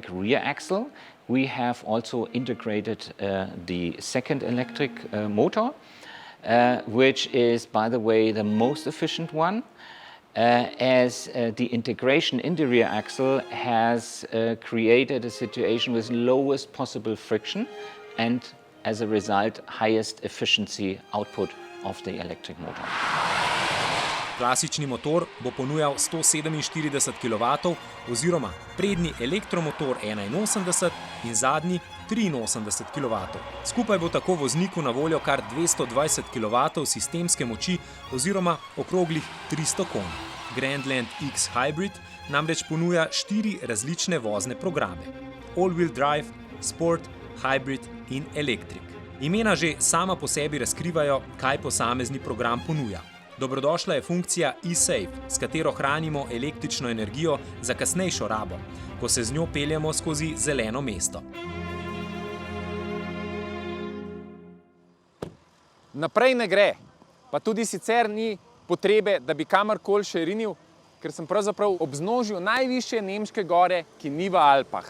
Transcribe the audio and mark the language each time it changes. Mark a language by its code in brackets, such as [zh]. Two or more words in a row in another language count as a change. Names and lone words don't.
[en] rear axle we have also integrated the second electric motor, which is, by the way, the most efficient one, as the integration in the rear axle has created a situation with lowest possible friction and, as a result, highest efficiency output of the electric motor. [sl] Klasični motor bo ponujal 147 kW oziroma prednji elektromotor 81 in zadnji 83 kW. Skupaj bo tako vozniku na voljo kar 220 kW sistemske moči oziroma okroglih 300 konj. Grandland X Hybrid namreč ponuja 4 različne vozne programe: All-wheel drive, Sport, Hybrid in Electric. Imena že sama po sebi razkrivajo, kaj posamezni program ponuja. Dobrodošla je funkcija eSafe, s katero hranimo električno energijo za kasnejšo rabo, ko se z njo peljemo skozi zeleno mesto. Naprej ne gre, pa tudi sicer ni potrebe, da bi kamorkoli še rinil, ker sem pravzaprav ob vznožju najvišje nemške gore, ki ni v Alpah.